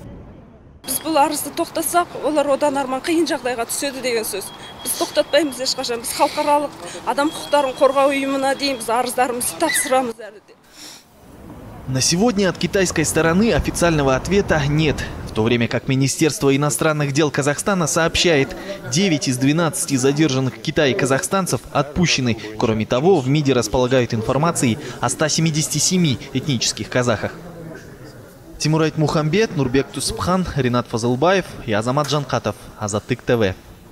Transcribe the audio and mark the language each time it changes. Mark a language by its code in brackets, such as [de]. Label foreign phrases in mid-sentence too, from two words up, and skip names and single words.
[ru] На сегодня от китайской стороны официального ответа нет. В то время как Министерство иностранных дел Казахстана сообщает, 9 из 12 задержанных в Китае казахстанцев отпущены. Кроме того, в МИДе располагают информацией о 177 этнических казахах. Тимур Айтмухамбет, Нурбек Тусупхан, Ринат Фазылбаев и Азамат Жанкатов. Азаттык ТВ.